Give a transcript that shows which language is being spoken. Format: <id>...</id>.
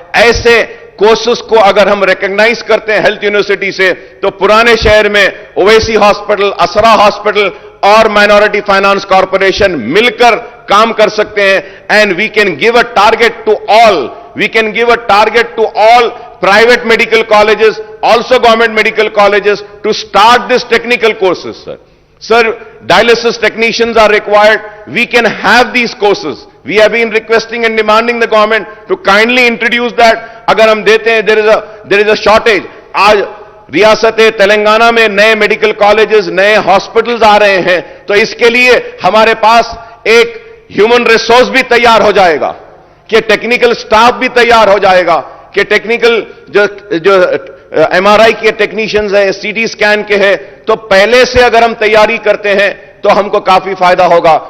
<ur>ایسے کورسز کو اگر ہم ریکگنائز کرتے ہیں ہیلتھ یونیورسٹی سے تو پرانے شہر میں اویسی ہاسپٹل، اسرا ہاسپٹل اور مائنورٹی فائنانس کارپوریشن مل کر کام کر سکتے ہیں.</ur> <en>And we can give a target to all, we can give a target to all private medical colleges, also government medical colleges, to start this technical courses, sir. Sir, dialysis technicians are required. We can have these courses. We have been requesting and demanding the government to kindly introduce that.</en> <ur>Agar hum dete hain,</ur> <en>there is a shortage.</en> <ur>Aaj ریاست تلنگانہ میں نئے medical colleges, نئے hospitals آ رہے ہیں، تو اس کے لیے ہمارے پاس ایک ہیومن ریسورس بھی تیار ہو جائے گا، کہ ٹیکنیکل سٹاف بھی تیار ہو جائے گا، کہ ٹیکنیکل جو ایم آر آئی کے ٹیکنیشینز ہیں، سی ٹی اسکین کے ہیں، تو پہلے سے اگر ہم تیاری کرتے ہیں تو ہم کو کافی فائدہ ہوگا.</ur>